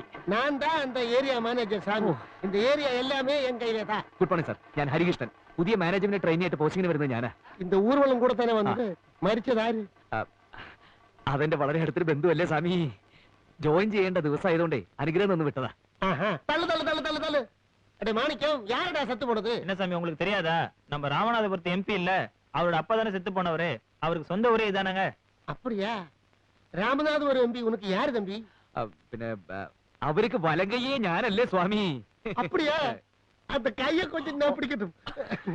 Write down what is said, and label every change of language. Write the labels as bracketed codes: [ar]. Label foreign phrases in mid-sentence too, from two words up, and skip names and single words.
[ta] நான் தான் அந்த [en] area manager [ta] சாமி இந்த ஏரியா எல்லாமே என் கையில தான் [en] good morning sir [ml] ഞാൻ ഹരികൃഷ്ണൻ പുതിയ [en] management trainee [ml] ആയിട്ട് പോസ്റ്റിംഗിന് വരുന്നത് ഞാനാ [ta] இந்த ஊர்வலம் கூட தானே வந்தது മരിച്ചതാര് [ml] അതെന്റെ വളരെ അടുത്തൊരു ബന്ധുവല്ലേ സ്വാമി ജോയിൻ ചെയ്യേണ്ട ദിവസം ആയതുകൊണ്ടേ അനുഗ്രഹം ഒന്ന് വിട്ടതാ [ta] தள்ளு தள்ளு தள்ளு தள்ளு தள்ளு அடே மாணிக்கம் யாரடா செத்து போனது என்ன சாமி உங்களுக்கு தெரியாதா நம்ம ராமநாதபுரத்து எம்பி இல்ல அவரோட அப்பா தானே செத்து போனவரு அவருக்கு சொந்த ஊரே இதானங்க அப்படியா ராமநாதபுரம் எம்பி உனக்கு யாரு தம்பி [ml] പിന്നെ അവർക്ക് വലങ്കയെ ഞാനല്ലേ സ്വാമി [ta] அப்படியா அந்த கைய கொஞ்சம் நான் பிடிக்கட்டும்